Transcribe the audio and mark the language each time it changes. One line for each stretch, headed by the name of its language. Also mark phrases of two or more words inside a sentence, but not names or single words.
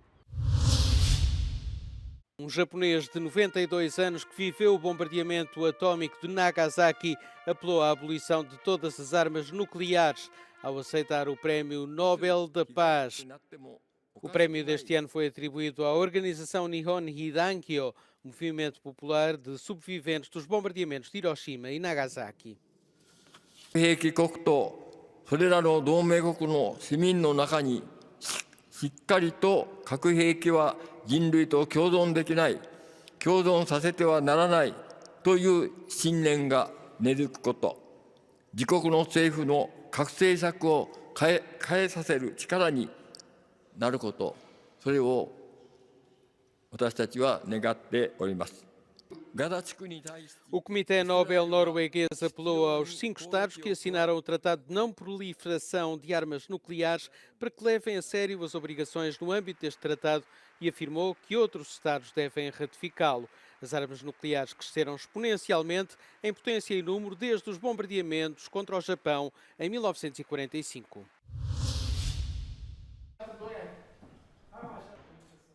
Portuguese: Um japonês de 92 anos que viveu o bombardeamento atómico de Nagasaki apelou à abolição de todas as armas nucleares ao aceitar o Prémio Nobel da Paz. O prémio deste ano foi atribuído à organização Nihon Hidankyo, movimento popular de sobreviventes dos bombardeamentos de Hiroshima e Nagasaki.
Japanese: 兵器国とそれらの同盟国の市民の中にしっかりと核兵器は人類と共存できない、共存させてはならないという信念が根付くこと、自国の政府の核政策を変えさせる力になること、それを私たちは願っております。
Portuguese: O Comitê Nobel norueguês apelou aos 5 Estados que assinaram o Tratado de Não Proliferação de Armas Nucleares para que levem a sério as obrigações no âmbito deste tratado e afirmou que outros Estados devem ratificá-lo. As armas nucleares cresceram exponencialmente em potência e número desde os bombardeamentos contra o Japão em 1945.